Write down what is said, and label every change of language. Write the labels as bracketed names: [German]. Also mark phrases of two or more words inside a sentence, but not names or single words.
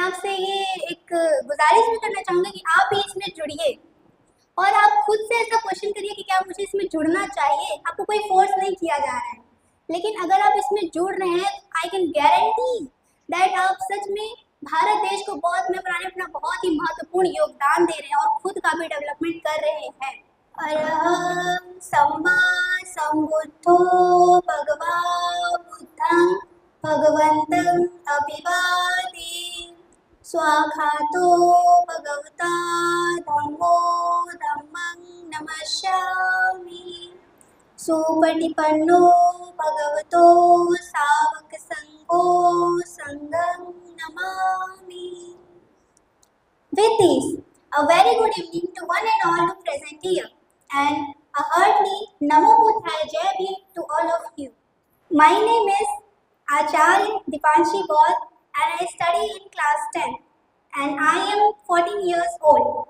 [Hindi] आपसे ये एक गुजारिश भी करना चाहूँगी कि आप भी इसमें जुड़िए और आप खुद से ऐसा क्वेश्चन करिए कि क्या मुझे इसमें जुड़ना चाहिए। आपको कोई फोर्स नहीं किया जा रहा है, लेकिन अगर आप इसमें जुड़ रहे हैं [English] I can guarantee that [Hindi] आप सच में भारत देश को बहुत में बनाने में अपना बहुत ही महत्वपूर्ण योगदान दे रहे हैं और खुद का भी डेवलपमेंट कर रहे हैं। [Pali] अरहं सम्मा सम्बुद्धो भगवा बुद्धं भगवन्तं अभिवादे स्वाखातो भगवता धम्मो धम्मं नमस्यामि सुपटिपन्नो भगवतो सावक संघो संघं नमामि। [English] With this, a very good evening to one and all to present here, and a hearty [Pali] Namo Buddhaya [Hindi] जय भीम [English] to all of you. My name is Acharya Dipanshi Gaur and I study in class 10 and I am 14 years old.